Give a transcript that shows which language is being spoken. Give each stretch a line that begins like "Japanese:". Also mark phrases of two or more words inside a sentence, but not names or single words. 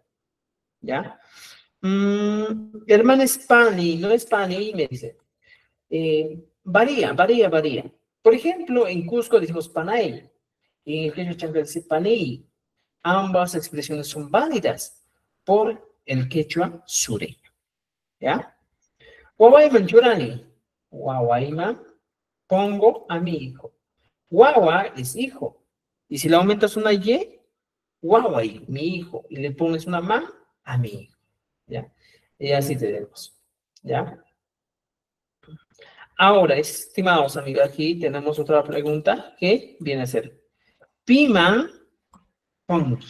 Spanish: ¿Ya? Hermano es pani, no es pani, me dice. Varía. Por ejemplo, en Cusco decimos panay, y en el quechua chanca dice panay. Ambas expresiones son válidas por el quechua sureño, ¿ya?
Quechua: Guawaiman churani,
Spanish: Guawaima pongo a mi hijo. Guagua es hijo. Y si le aumentas una Y, guaguay, mi hijo. Y le pones una ma a mi hijo. ¿Ya? Y así tenemos. ¿Ya? Ahora, estimados amigos, aquí tenemos otra pregunta que viene a ser
Quechua: Pima Honki.